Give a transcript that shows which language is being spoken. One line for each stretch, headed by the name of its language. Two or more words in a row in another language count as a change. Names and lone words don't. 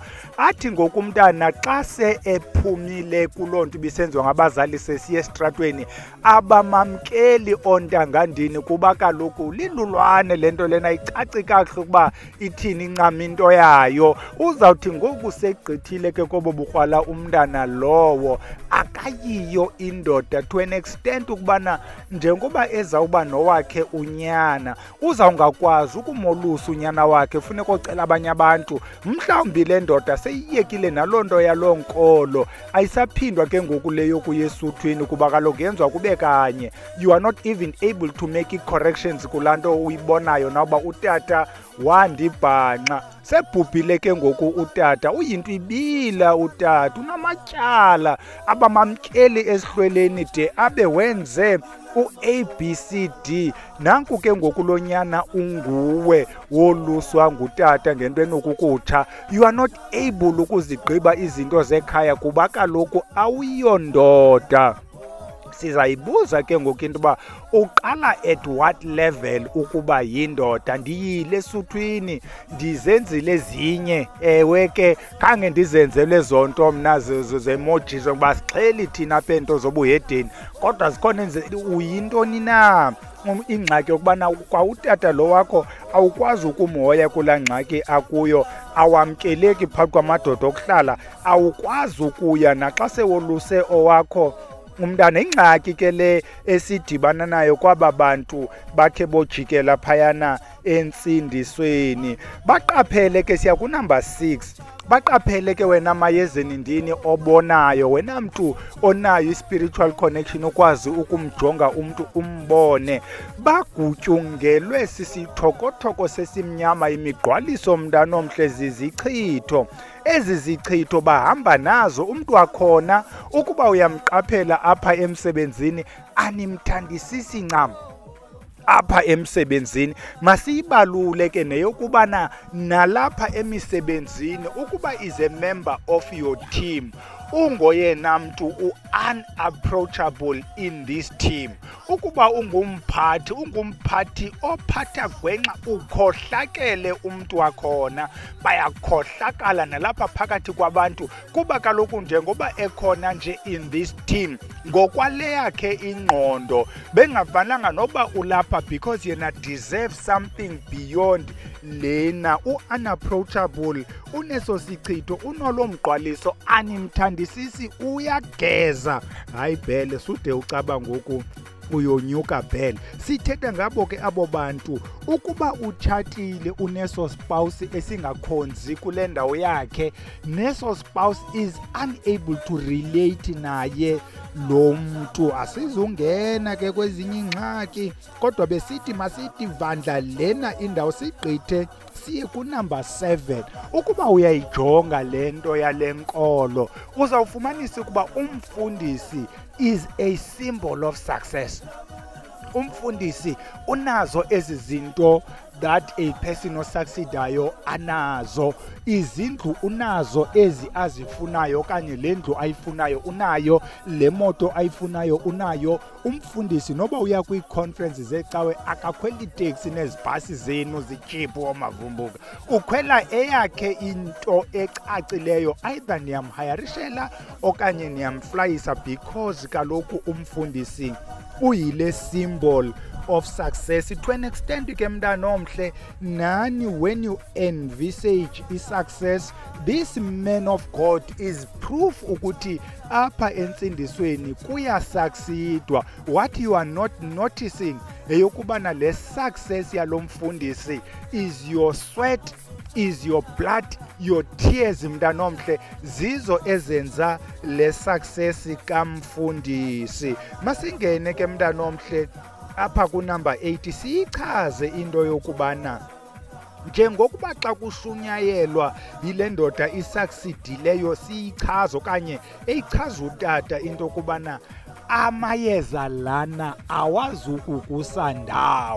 Xhosa: Athi ngoku umntana xa se ephumile kuloo nto ibisenziwa ngabazali sesiye esitratweni, abamamkeli ontangandini kuba kaloku lilulwane le nto lena, icaci kakuhle ukuba ithini incama into yayo. Uzawuthi ngoku segqithile ke kobo bukrwala umntana lowo, akayiyo indoda
English: to an extent
Xhosa: ukubana njengoba ezawuba nowakhe unyana uzawungakwazi ukumolusa unyana wakhe, funeka ocela abanye abantu. Mhlawumbi le ndoda seyiyekile naloo nto yaloo nkolo, ayisaphindwa ke ngoku leyo kuyesuthwini kuba kaloku yenziwa kube kanye.
English: You are not even able to make corrections
Xhosa: kulaa nto uyibonayo na uba utata wandibhanqa. Sebhubhile ke ngoku utata, uyinto ibila utata, unamatyala, abamamkeli esihlweleni de abe wenze u-ABCD. Nanku ke ngoku lo nyana unguwe woluswa ngutata ngento enokukutsha.
English: You are not able
Xhosa: ukuzigqiba izinto zekhaya kuba kaloku awuyondoda. Sizayibuza ke ngoku into uba uqala
English: at what level
Xhosa: ukuba yindoda. Ndiyile esuthwini ndizenzile ezinye, ewe ke khange ndizenzele zonto mna zemojis ngoba sixheli thina apha ento zobuhedeni, kodwa zikhona uyintoni na ingxaki yokubana kwa utata lo wakho awukwazi ukumhoya kulaa ngxaki akuyo, awamkeleki phakathi kwamadoda okuhlala, awukwazi ukuya naxa sewoluse owakho umntana. Ingxaki ke le esidibana nayo kwaba bantu bakhe bojikela phayana entsindisweni. Baqaphele ke, siya kunumber 6, baqaphele ke wena mayezeni ndini obonayo, wena mntu onayo i-
English: spiritual connection
Xhosa: ukwazi ukumjonga umntu umbone. Bagutyungelwe sisithokothoko sesimnyama, imigqwaliso mntanomhle zizichitho. Ezi zichitho bahamba nazo. Umntu wakhona ukuba uyamqaphela apha emsebenzini animthandisisi ncam apha emsebenzini. Masiyibalule ke neyokubana nalapha emisebenzini ukuba
English: is a member of your team,
Xhosa: ungoyena mntu u-unapproachable
English: in this team.
Xhosa: Ukuba ungumphathi ophatha gwenxa, ukhohlakele umntu wakhona, bayakhohlakala nalapha phakathi kwabantu kuba kaloku njengoba ekhona nje
English: in this team,
Xhosa: ngokwale yakhe ingqondo bengafananga noba ulapha because yena
English: deserve something beyond
Xhosa: lena. U-unapproachable, uneso sichitho, unolo mgqwaliso, animthandisisi, uyageza. Hayi Bhele, sude ucaba ngoku uyonyuka vele. Sithetha ngabo ke abo bantu ukuba utshatile uneso spouse esingakhonzi kule ndawo yakhe, neso spouse
English: is unable to relate
Xhosa: naye lo mntu, asizungena ke kwezinye ingxaki, kodwa besithi masithi vandla lena indawo sigqithe siye kunumber 7. Ukuba uyayijonga le nto yale nkolo uzawufumanisa ukuba umfundisi
English: is a symbol of success.
Xhosa: Umfundisi unazo ezi zinto
English: that a person
Xhosa: osucceedayo anazo. Izindlu unazo ezi azifunayo okanye le ndlu ayifunayo unayo, le moto ayifunayo unayo. Umfundisi noba uya kwii-conferences zecawe akakhweli taxi nezibhasi zenu zityiphu omavumbuka, ukhwela eyakhe into ecacileyo, either niyamhayarishela okanye niyamflayisa, because kaloku umfundisi uyile
English: symbol of success. To an extent
Xhosa: ke mntana omhle, nani
English: when you envisage i-success, this man of God is proof
Xhosa: ukuthi apha entsindisweni kuyasucceedwa.
English: What you are not noticing
Xhosa: eyokubana le success yalo mfundisi
English: is your sweat, is your blood, your tears
Xhosa: mntana omhle, zizo ezenza le success kamfundisi. Masingene ke mntana omhle apha kunumber 8 siyichaze into yokubana njengokuba xa kushunyayelwa yile ndoda isucceedileyo siyichaza okanye eyichaza utata into yokubana amayeza lana awazukukusa ndawo.